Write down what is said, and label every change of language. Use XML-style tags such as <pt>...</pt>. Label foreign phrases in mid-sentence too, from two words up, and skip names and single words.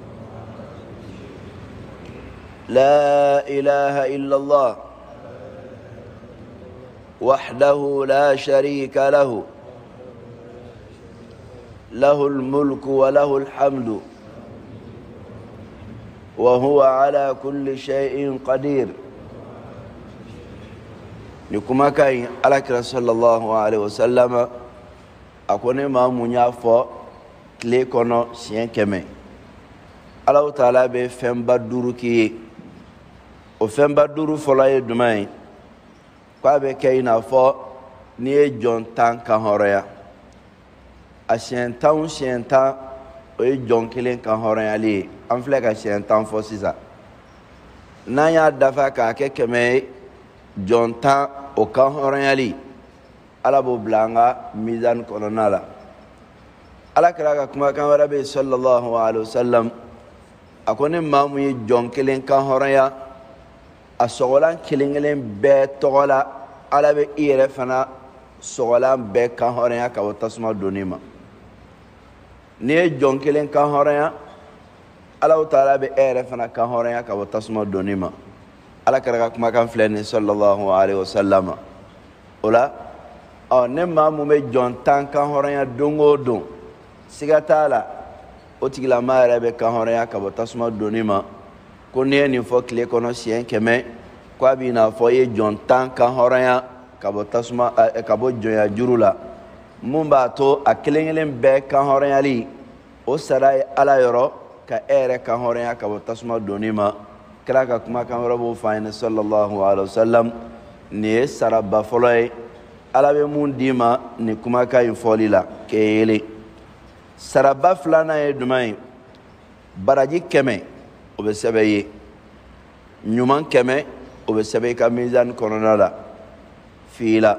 <ar>لا إله إلا الله وحده لا شريك له له الملك وله الحمد وهو على كل شيء قدير.</ar> <bm>Ni kumakan alakira</bm> <ar>صلى الله عليه وسلم</ar> <bm>a ko ne maa mun y'a fɔ tile kɔnɔ siɲɛ 100, Alahu Taala bɛ fɛnba 5 k'i ye. O fɛnba 5 fɔlɔ ye jumɛn ye? K'a bɛ kɛ i n'a fɔ n'i ye jɔn 10 kan hɔrɔnya. A siɲɛ 10 o ye jɔn 1 kan hɔrɔnyali ye. An filɛ ka siɲɛ 10 fɔ sisan. n'an dafa k'a kɛ kɛmɛ jɔn 10 o kan hɔrɔnyali ala b'o bila an ka mizan kɔnɔna la. ala kɛra ka kumakan wɛrɛ bɛ</bm> <ar>صلى الله عليه وسلم</ar> <bm>a ko ni maa mun ye jɔn kelen kan hɔrɔnya a sɔgɔlan kelen kelen bɛɛ tɔgɔ la ala bɛ i yɛrɛ fana sɔgɔlan bɛɛ kan hɔrɔnya ka bɔ tasuma donni ma. n'i ye jɔn kelen kan hɔrɔnya ala taala bɛ e yɛrɛ fana kan hɔrɔnya ka bɔ tasuma donni ma. ala kɛra ka kumakan filɛ nin</bm> <ar>صلى الله عليه وسلم</ar> <bm>o la ne maa mun bɛ jɔn 10 kan hɔrɔnya don o don siga t'a la o tigilama yɛrɛ bɛ kan hɔrɔnya ka bɔ tasuma donni ma. ko n'i ye nin fɔ tile kɔnɔ siɲɛ 100 ko a b'i n'a fɔ i ye jɔn 10 kan hɔrɔnya ka bɔ tasuma ka bɔ jɔnya juru la mun b'a to a kelen kelen bɛɛ kan hɔrɔnyali o sara ye ala yɔrɔ ka e yɛrɛ kan hɔrɔnya ka bɔ tasuma donni ma. kira ka kumakan wɛrɛ b'o fɔ an ye</bm> <ar>صلى الله عليه وسلم</ar> <bm>nin ye saraba fɔlɔ ye ala bɛ mun d'i ma nin kumakan in fɔli la k'e yelen. saraba filanan ye jumɛn ye? baraji 100 o bɛ sɛbɛn ye, ɲuman 100 o bɛ sɛbɛn i ka mizani kɔnɔna la fila.</bm>